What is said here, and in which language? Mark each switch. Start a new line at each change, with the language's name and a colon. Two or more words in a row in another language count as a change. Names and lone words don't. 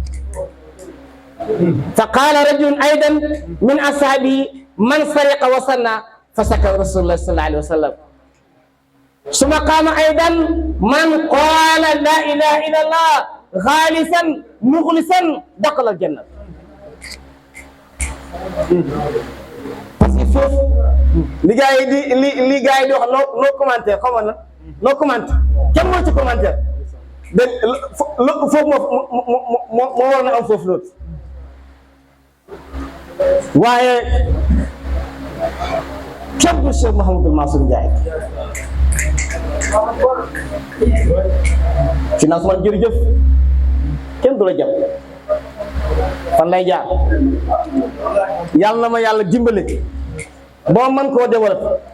Arabic: فقال رجل أيضا من أصحابه من سرق وصنع فسكت رسول الله صلى الله عليه وسلم ثم قام أيضا من قال لا إله إلا الله خالصا مخلصا دخل الجنة.
French: parce que
Wolof: foofu li gars yi di wax no commentaire xaw ma na no commentaire kenn moo ci commentaire de foofu moo war na am foofu loolu waaye képp ku Cheikh Mouhamadul Mansour Ndiaye financement jërëjëf kenn du la jàpp fan lay jaar yàlla na ma yàlla dimbale boo mën koo développé